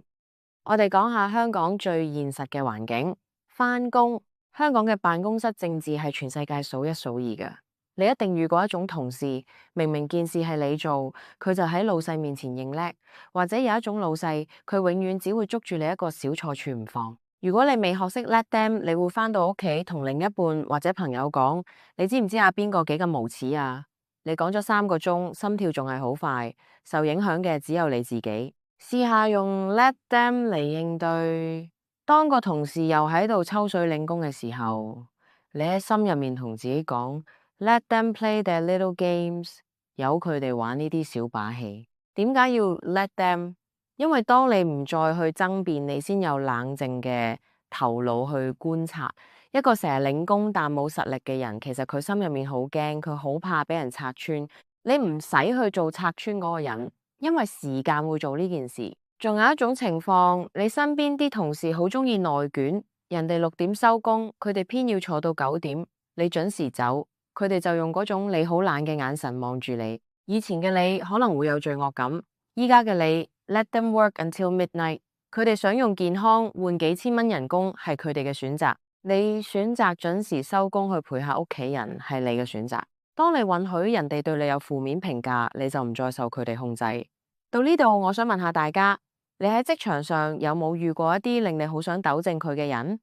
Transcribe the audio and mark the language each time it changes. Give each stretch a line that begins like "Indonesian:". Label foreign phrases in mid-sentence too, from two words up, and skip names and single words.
Cantonese: 我哋講下香港最現實嘅環境，返工。香港嘅辦公室政治係全世界數一數二嘅。你一定遇過一種同事，明明件事係你做，佢就喺老細面前認叻；或者有一種老細，佢永遠只會捉住你一個小錯處唔放。如果你未學識
English: let them，
Cantonese: 你會返到屋企同另一半或者朋友講，你知唔知阿邊個幾咁無恥啊？你講咗3個鐘，心跳仲係好快，受影響嘅只有你自己。試下用
English: let them
Cantonese: 嚟應對，當個同事又喺度抽水領工嘅時候，你喺心入面同自己講 ，
English: Let them play their little games，
Cantonese: 由佢哋玩呢啲小把戲。點解要
English: let them？
Cantonese: 因為當你唔再去爭辯，你先有冷靜嘅頭腦去觀察。一個成日領工但冇實力嘅人，其實佢心入面好驚，佢好怕俾人拆穿。你唔使去做拆穿嗰個人，因為時間會做呢件事。仲有一種情況，你身邊啲同事好中意內卷，人哋6點收工，佢哋偏要坐到9點，你準時走，佢哋就用嗰種你好懶嘅眼神望住你。以前嘅你可能會有罪惡感，依家嘅你
English: let them work until midnight。
Cantonese: 佢哋想用健康換幾千蚊人工係佢哋嘅選擇，你選擇準時收工去陪下屋企人係你嘅選擇。當你允許人哋對你有負面評價，你就唔再受佢哋控制。到呢度，我想問下大家，你喺職場上有冇遇過一啲令你好想糾正佢嘅人？